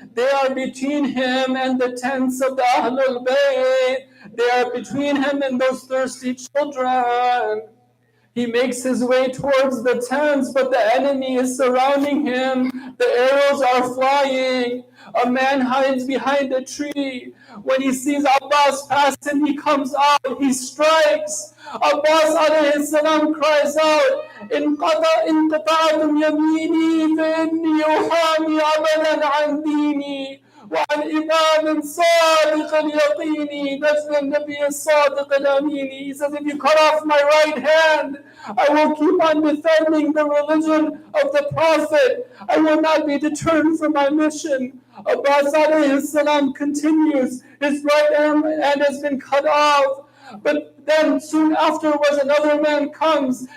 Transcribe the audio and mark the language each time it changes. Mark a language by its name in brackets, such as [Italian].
[English] They are between him and the tents of the Ahlul Bayt. They are between him and those thirsty children. He makes his way towards the tents, but the enemy is surrounding him. The arrows are flying. A man hides behind a tree. When he sees Abbas pass him, he comes out. He strikes. Abbas alayhi salam cries out, [Arabic] انقطعتم يميني فإني أحامي أبدا عن ديني وعن إمام صادق اليقين. [English] That's the Nabi Sadiq al-Amini. He says, if you cut off my right hand, I will keep on defending the religion of the Prophet. I will not be deterred from my mission. Abbas alayhi salam continues. His right hand has been cut off. But then soon afterwards another man comes.